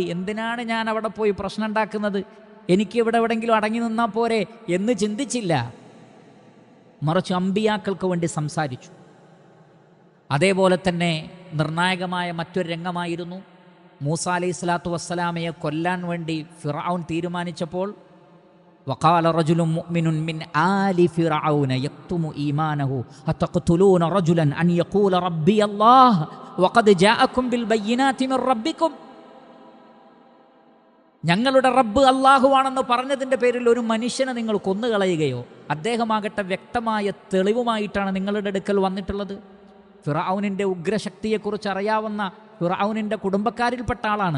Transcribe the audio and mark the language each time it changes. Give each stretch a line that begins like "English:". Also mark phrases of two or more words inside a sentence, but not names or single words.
Malayalam: എന്തിനാണ് ഞാൻ അവിടെ പോയി പ്രശ്നം ഉണ്ടാക്കുന്നത്, എനിക്ക് ഇവിടെ എവിടെയെങ്കിലും അടങ്ങി നിന്നാൽ പോരെ എന്ന് ചിന്തിച്ചില്ല. മറിച്ച് അമ്പിയാക്കൾക്ക് വേണ്ടി സംസാരിച്ചു. അതേപോലെ തന്നെ നിർണായകമായ മറ്റൊരു രംഗമായിരുന്നു, മൂസാ അലൈഹിസ്സലാത്തു വസ്സലാമയെ കൊല്ലാൻ വേണ്ടി ഫിർഔൻ തീരുമാനിച്ചപ്പോൾ
Arabic: وقال رجل مؤمن من آل فرعون يكتم إيمانه أتقتلون رجلا أن يقول ربي الله وقد جاءكم بالبينات من ربكم.
Malayalam: ഞങ്ങളുടെ റബ്ബ് അള്ളാഹുവാണെന്ന് പറഞ്ഞതിൻ്റെ പേരിൽ ഒരു മനുഷ്യനെ നിങ്ങൾ കൊന്നുകളയുകയോ? അദ്ദേഹമാകട്ടെ വ്യക്തമായ തെളിവുമായിട്ടാണ് നിങ്ങളുടെ അടുക്കൽ വന്നിട്ടുള്ളത്. ഫിർഔനിൻ്റെ ഉഗ്രശക്തിയെക്കുറിച്ച് അറിയാവുന്ന ഫിർഔനിൻ്റെ കുടുംബക്കാരിൽപ്പെട്ട ആളാണ്.